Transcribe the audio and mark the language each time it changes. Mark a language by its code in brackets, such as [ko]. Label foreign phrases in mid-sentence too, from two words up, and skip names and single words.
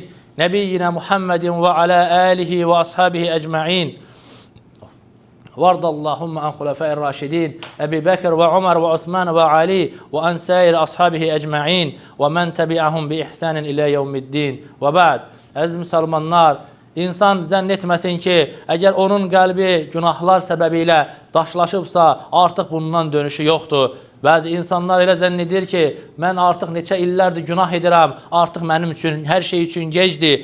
[ar] نبينا محمد وعلى آله وأصحابه أجمعين. وارض اللهم عن الخلفاء الراشدين. أبو بكر وعمر وعثمان وعلي وعن سائر أصحابه أجمعين. ومن تبعهم بإحسان إلى يوم الدين. وبعد. [az] Əziz müsəlmanlar, İnsan zənn etməsin ki, əgər onun qəlbi günahlar səbəbilə daşlaşıbsa, artıq bundan dönüşü yoxdur. Bəzi insanlar elə zənn edir ki, mən artıq neçə illərdir günah edirəm, artıq mənim üçün, hər şey üçün gecdir.